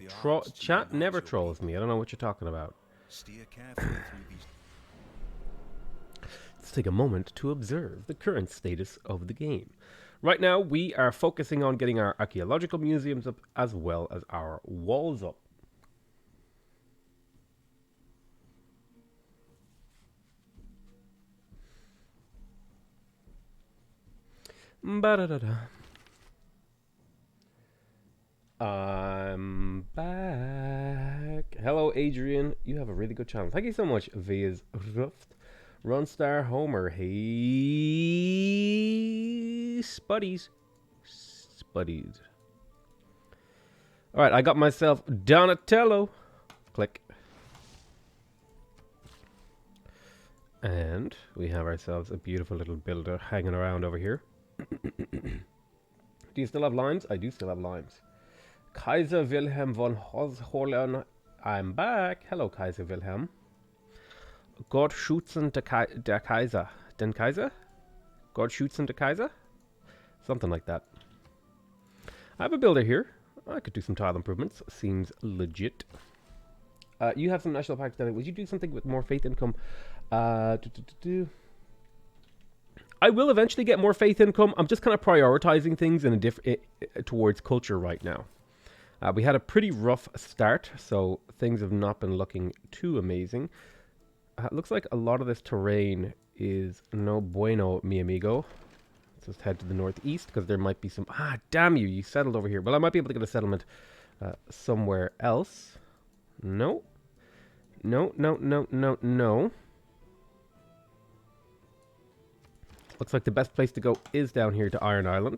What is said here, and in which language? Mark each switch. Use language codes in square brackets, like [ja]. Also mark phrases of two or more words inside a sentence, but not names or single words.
[en] the arts to Chat unite never your trolls people. me. I don't know what you're talking about. Steer carefully through these. Let's take a moment to observe the current status of the game. Right now, we are focusing on getting our archaeological museums up as well as our walls up. Ba-da-da-da. I'm back. Hello, Adrian. You have a really good channel. Thank you so much, Viz Ruft. Runstar Homer. Hey, Spuddies. Spuddies. Alright, I got myself Donatello. Click. And we have ourselves a beautiful little builder hanging around over here. Do you still have limes? I do still have limes. Kaiser Wilhelm von Hohenzollern. I'm back. Hello, Kaiser Wilhelm. [de] Gott schützen der Kaiser. Den Kaiser? Gott schützen der Kaiser? [en] Something like that. I have a builder here. I could do some tile improvements. Seems legit. You have some national packs done. Would you do something with more faith income? I will eventually get more faith income. I'm just kind of prioritizing things in a towards culture right now. We had a pretty rough start, so things have not been looking too amazing. It looks like a lot of this terrain is [es] no bueno, mi amigo. [en] Let's just head to the northeast, because there might be some... Ah, damn you, you settled over here. Well, I might be able to get a settlement somewhere else. No. No, no, no, no, no. Looks like the best place to go is down here to Iron Island.